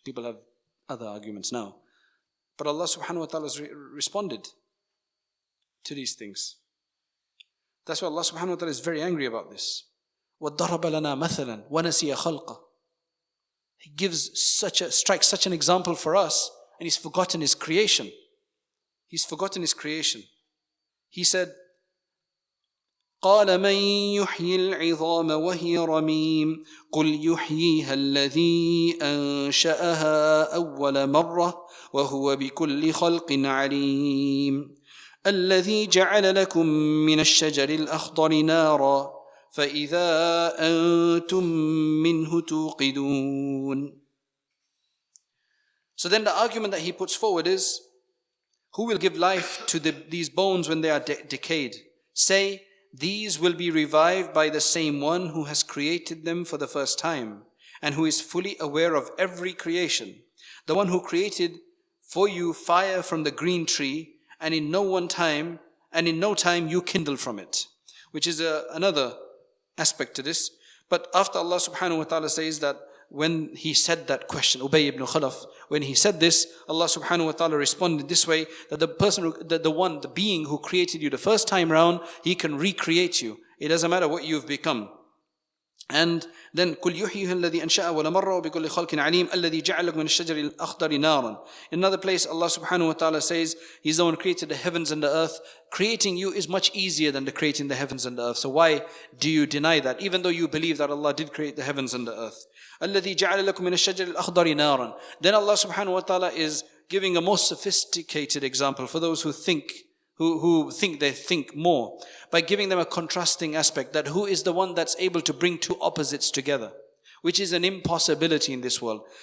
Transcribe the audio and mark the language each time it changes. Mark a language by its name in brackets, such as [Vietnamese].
[English] People have other arguments now. But Allah subhanahu wa ta'ala has responded to these things. That's why Allah subhanahu wa ta'ala is very angry about this. [Arabic] وَضَرَبَ لَنَا مَثَلًا وَنَسِيَ خَلْقَهُ. [English] He strikes such an example for us, and he's forgotten his creation. He's forgotten his creation. He said, [Arabic] قال من يحيي العظام وهي رميم قل يحييها الذي أنشأها أول مرة وهو بكل خلق عليم الذي جعل لكم من الشجر الأخضر نارا فإذا أنتم منه توقدون. [English] So then the argument that he puts forward is, who will give life to these bones when they are decayed? Say, these will be revived by the same one who has created them for the first time, and who is fully aware of every creation. The one who created for you fire from the green tree, and in no time you kindle from it. Which is another aspect to this. But after Allah subhanahu wa ta'ala says that when he said that question, Ubay ibn Khalaf, when he said this, Allah subhanahu wa ta'ala responded this way, that the person, the being who created you the first time round, he can recreate you. It doesn't matter what you've become. And then [Arabic] قُلْ يُحْيِهِ الَّذِي أَنْشَأَ وَلَمَرَّ بِكُلِّ خَلْقٍ عَلِيمٍ الَّذِي جَعَلَ لَكُم مِنَ الشَّجَرِ الْأَخْضَرِ نَارًا. [English] In another place, Allah subhanahu wa ta'ala says, He's the one who created the heavens and the earth. Creating you is much easier than creating the heavens and the earth. So why do you deny that? Even though you believe that Allah did create the heavens and the earth. [Arabic] الَّذِي جَعَلَ لَكُم مِنَ الشَّجَرِ الْأَخْضَرِ نَارًا. [English] Then Allah subhanahu wa ta'ala is giving a more sophisticated example for those who think they think more, by giving them a contrasting aspect, that who is the one that's able to bring two opposites together, which is an impossibility in this world.